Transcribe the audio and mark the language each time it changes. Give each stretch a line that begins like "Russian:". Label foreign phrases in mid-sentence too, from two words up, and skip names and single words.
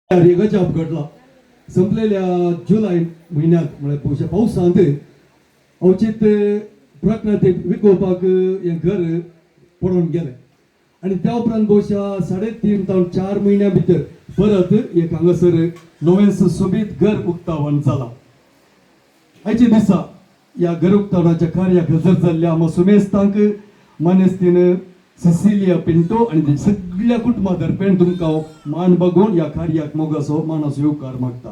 Konkani: रेगाच्या घडला संपलेल्या जुलै महिन्यात म्हणजे पाऊस सांगते अवचित प्राकृतिक विकोपाक हे घर पडून गेले आणि त्या उपरांत बहुशा 3.5 ते 4 महिन्या भितर परत एक हांगासर नवें सुशोभीत घर उक्तावण जाला. आयच्या दिसा या घर उक्तावणाच्या कार्याक हजर जाल्ल्या आम्हा सुमेस्तांक मानेस्तीन सिसिलिया पिंटो आणि सगळ्या कुटुंबातर्फे तुमकां मान बघून या कार्याक मोगाचो मानाचो येवकार मागता.